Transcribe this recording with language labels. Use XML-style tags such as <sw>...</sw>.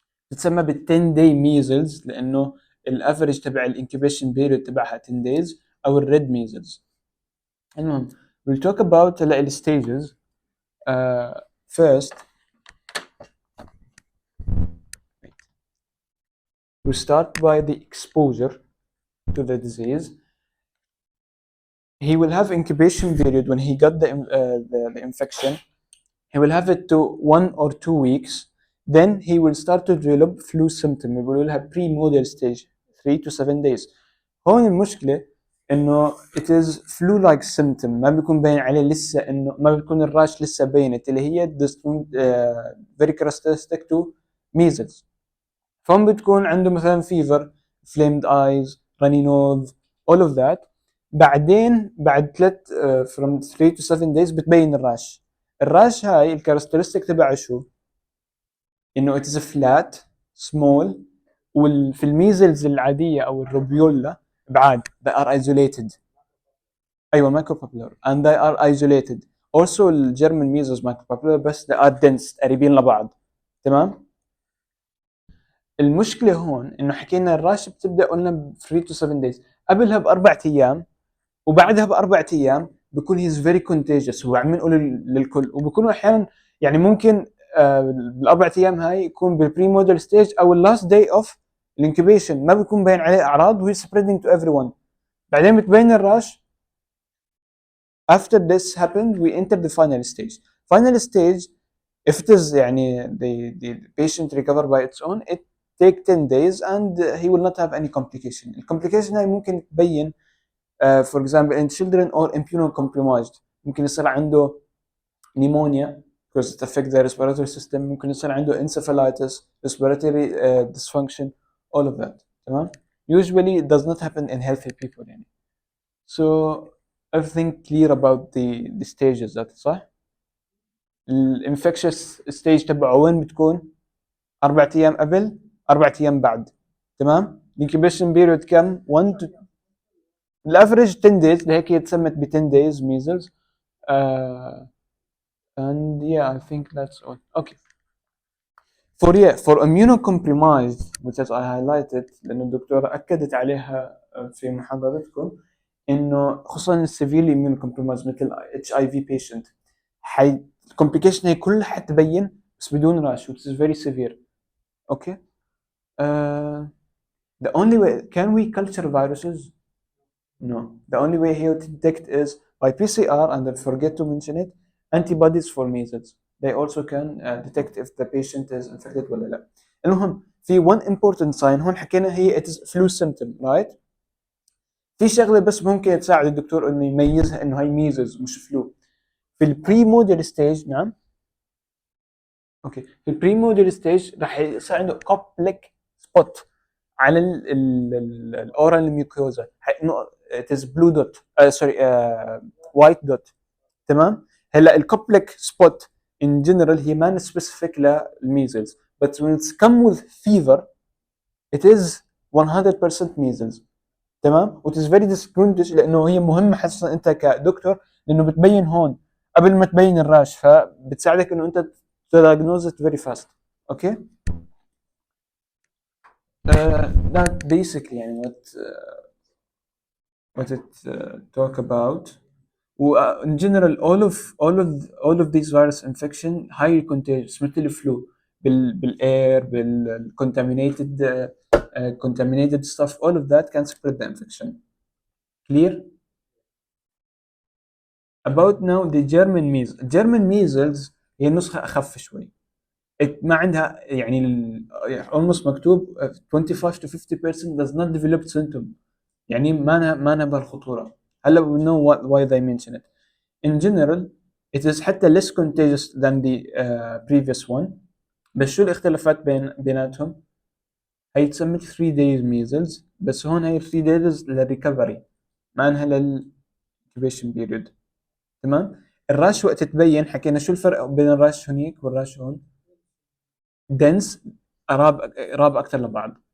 <ar>تتسمى بال 10 day measles لانه الافرج تبع الانكيبيشن بيريود تبعها 10 days او الريد measles. المهم</ar> <en>we'll talk about the stages. First we start by the exposure to the disease. He will have incubation period when he got the infection. He will have it to 1 or 2 weeks. Then he will start to develop flu symptom. We will have pre-modal stage 3 to 7 days.</en> <ar>هون المشكلة إنه</ar> <en>it is flu-like symptom.</en> <ar>ما بيكون باين عليه لسه إنه ما بيكون الراش لسه بينت اللي هي</ar> <en>very characteristic to measles.</en> <ar>فهم بتكون عنده مثلا</ar> <en>fever, flamed eyes, runny nose, all of that.</en> <ar>بعدين بعد</ar> <en>from 3 to 7 days</en> <ar>بتبين الراش. الراش هاي الكاركترستيك تبعه شو؟ انه</ar> <en>it is flat, small,</en> <ar>وفي الميزلز العادية او الروبيولا بعاد</ar> <en>they are isolated.</en> <ar>ايوه</ar> <en>micropapular and they are isolated. Also الجيرمان measles micropapular</en> <ar>بس</ar> <en>they are dense</en> <ar>قريبين لبعض. تمام؟ المشكلة هون انه حكينا الراش بتبدا قلنا ب</ar> <en>3 to 7 days.</en> <ar>قبلها باربع ايام وبعدها باربع ايام بكون هيز فيري كونتيجيوس. هو عم نقول للكل وبكونوا احيانا يعني ممكن بالاربع ايام هاي يكون بالبري مودل ستيج او اللاست داي اوف الانكيبيشن ما بيكون باين عليه اعراض وهي سبريدنج تو ايفري ون. بعدين بتبين الراش.</ar> <en>after this happened we enter the final stage. Final stage if it is</en> <ar>يعني</ar> <en>the patient recover by its own it take 10 days and he will not have any complication.</en> <ar>الكومبليكيشن هاي ممكن تبين</ar> <en>for example in children or immunocompromised.</en> <ar>ممكن يصير عنده</ar> <en>pneumonia because it affects the respiratory system.</en> <ar>ممكن يصير عنده</ar> <en>encephalitis, respiratory dysfunction, all of that.</en> <ar>تمام.</ar> <en>Usually it does not happen in healthy people</en> <ar>يعني.</ar> <en>So everything clear about the stages that</en> <ar>صح؟ الانفكشس ستيج تبعه وين بتكون؟ 4 ايام قبل 4 ايام بعد. تمام. الانكيبيشن بيريود كم؟ 1 to الافريج 10 days لهيك هي تسمت ب 10 days measles.</ar> <en>And yeah I think that's all. Okay. For immunocompromised which as I highlighted</en> <ar>لأن الدكتورة أكدت عليها في محاضرتكم إنه خصوصا</ar> <en>severely immunocompromised</en> <ar>مثل HIV patient الكومبليكيشن هي كلها حتبين بس بدون</ar> <en>rash which is very severe. Okay. The only way, can we culture viruses? No. The only way here to detect is by PCR, and I forget to mention it, antibodies for measles. They also can detect if the patient is infected</en> <ar>ولا لا. المهم في</ar> <en>one important sign</en> <ar>هون حكينا هي</ar> <en>it is flu symptom, right?</en> <ar>في شغله بس ممكن تساعد الدكتور انه يميزها انه هي ميزلز مش فلو. في البري موديل ستيج، نعم اوكي، في البري موديل ستيج راح يصير عنده كوبليك سبوت على الاورال ميوكوزا،</ar> <en>it is blue dot sorry white dot.</en> <ar>تمام. هلا الكوبليك سبوت</ar> <en>in general</en> <ar>هي ما سبيسيفيك للميزلز</ar> <en>but when it's come with fever it is 100% measles.</en> <ar>تمام.</ar> <en>which is very discriminating</en> <ar>لانه هي مهمه حسنا انت كدكتور لانه بتبين هون قبل ما تبين الراش، فبتساعدك انه انت</ar> <en>diagnose it very fast.</en> <ar>اوكي.</ar> <en>that basically</en> <ar>يعني</ar> <en>what it talk about. in general all of these virus infection highly contagious</en> <ar>مثل الفلو بالاير بال</ar> <en>contaminated contaminated stuff, all of that can spread the infection. Clear? About now the German measles.</en> <ar>German measles هي نسخة أخف شوي. ما عندها يعني</ar> <en>almost</en> <ar>مكتوب</ar> <en>25 to 50% does not develop symptom.</en> <ar>يعني ما أنا بالخطورة. هلا</ar> <en>we know why they mention it. In general it is</en> <ar>حتى</ar> <en>less contagious than the previous one.</en> <ar>بس شو الاختلافات بيناتهم؟ هي تسمى 3 days measles بس هون هي 3 days للريكفري ما انها للانكيبيشن period. تمام. الراش وقت تبين حكينا شو الفرق بين الراش هنيك والراش هون؟ دنس قراب اكثر لبعض.</ar>